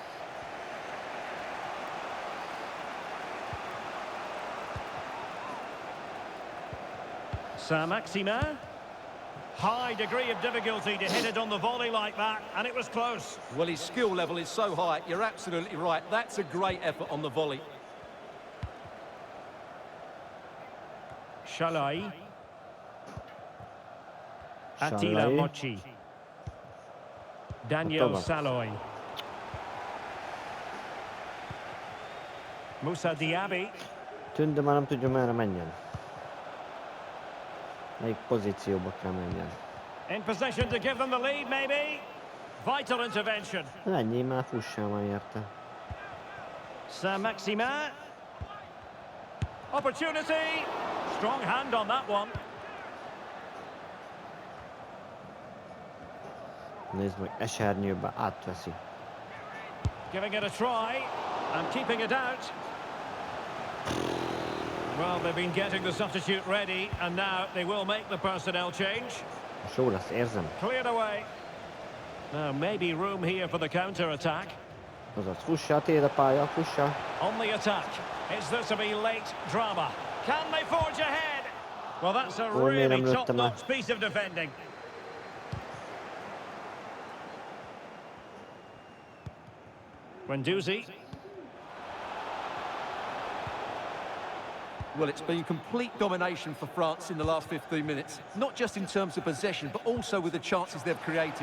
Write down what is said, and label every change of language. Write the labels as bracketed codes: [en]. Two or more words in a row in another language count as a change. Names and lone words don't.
[en] Saint-Maximin. High degree of difficulty to hit it on the volley like that, and it was close. Well, his skill level is so high, you're absolutely right. That's a great effort on the volley. Shalai. Attila Mochi. Daniel Saloy. Moussa Diaby. [hu] Tűnt, már nem tudja, merre menjen. Melyik pozícióba kell menjen. [en] In possession to give them the lead, maybe. Vital intervention. [hu] Ennyi, már fussál már érte. [en] Saint-Maximin. Opportunity. Strong hand on that one. [hu] Nézd meg, esernyőbe átveszi. [en] Giving it a try and keeping it out. Well, they've been getting the substitute ready, and now they will make the personnel change. [hu] Jó lesz, érzem. [en] Cleared away. Now, maybe room here for the counter-attack. [hu] Azaz, fussál, tér a pálya, fussál. [en] On the attack. Is this to be late drama? Can they forge ahead? Well, that's a really top-notch piece of defending. Guendouzi. Well, it's been complete domination for France in the last 15 minutes, not just in terms of possession, but also with the chances they've created.